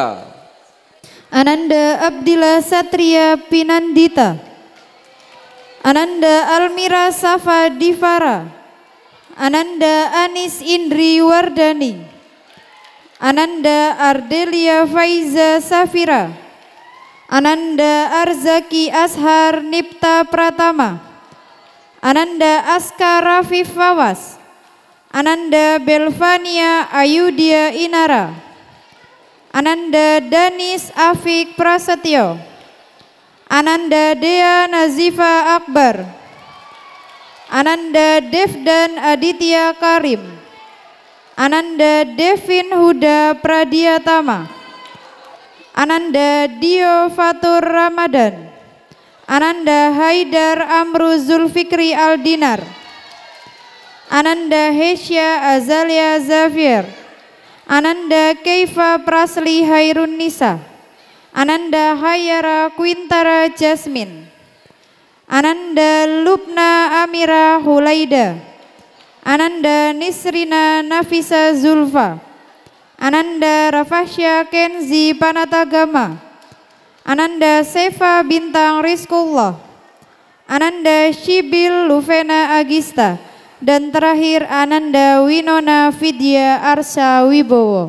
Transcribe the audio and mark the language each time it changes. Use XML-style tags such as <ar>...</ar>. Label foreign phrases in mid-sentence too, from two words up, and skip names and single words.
<id>Ananda Abdillah Satria Pinandita. Ananda Almira Safa Divara. Ananda Anis Indri Wardani. Ananda Ardelia Faiza Safira. Ananda Arzaki Ashar Nipta Pratama. Ananda Aska Rafif Fawas. Ananda Belvania Ayudia Inara. Ananda Danis Afik Prasetyo. Ananda Dea Nazifa Akbar. Ananda Devdan Aditya Karim. Ananda Devin Huda Pradiatama. Ananda Dio Fatur Ramadan. Ananda Haidar Amru Zulfikri Aldinar. Ananda Hesya Azalia Zafir. Ananda Keifa Prasli Hairun Nisa. Ananda Hayara Quintara Jasmine. Ananda Lubna Amira Hulaida, Ananda Nisrina Nafisa Zulfa, Ananda Rafasya Kenzi Panatagama, Ananda Sefa Bintang Rizkullah, Ananda Shibil Luvena Agista, dan terakhir Ananda Winona Vidya Arsa Wibowo.</id>